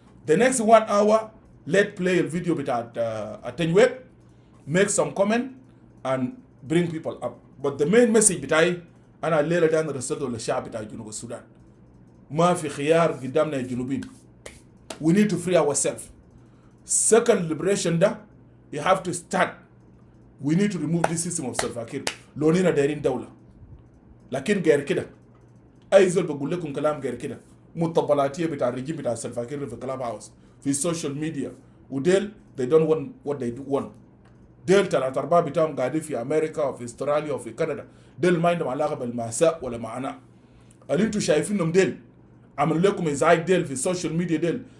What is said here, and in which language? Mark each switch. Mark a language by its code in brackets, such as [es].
[en] The next 1 hour let's play [ar] الفيديو بتاعت التنويب [en] make some comment and bring people up. But the main message [ar] بتاعي انا الليله دي انا رسلته للشعب بتاع جنوب السودان. ما في خيار قدامنا يا جنوبين. [en] We need to free ourselves. Second liberation ده you have to start. We need to remove this system of Salva-Kiir. [ar] لو نينا دايرين دولة. لكن غير كده اي زول بقول لكم كلام غير كده مطبلاتيه بتاع الرجيم بتاع سلفاكير في كلاب هاوس في السوشيال ميديا وديل [en] they don't want what they want. [ar] ديل 3/4 بتاعهم قاعدين في امريكا وفي استراليا وفي كندا. ديل ما عندهم علاقه بالمأساة ولا معنا. اللي انتوا شايفينهم ديل عملوا لكم ازعاج ديل في السوشيال ميديا.